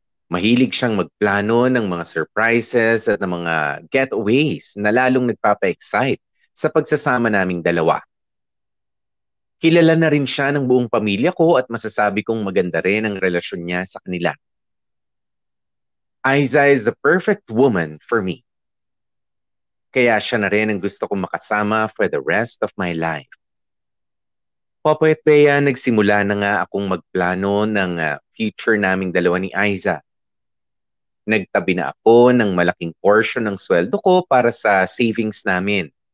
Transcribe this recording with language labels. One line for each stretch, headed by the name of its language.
Filipino: Mahilig siyang magplano ng mga surprises at ng mga getaways na lalong nagpapa-excite sa pagsasama naming dalawa. Kilala na rin siya ng buong pamilya ko at masasabi kong maganda rin ang relasyon niya sa kanila.
English: Aiza is the perfect woman for me.
Filipino: Kaya siya na rin ang gusto kong makasama for the rest of my life. Popoy at Bea, nagsimula na nga akong magplano ng future naming dalawa ni Aiza. Nagtabi na ako ng malaking portion ng sweldo ko para sa savings namin.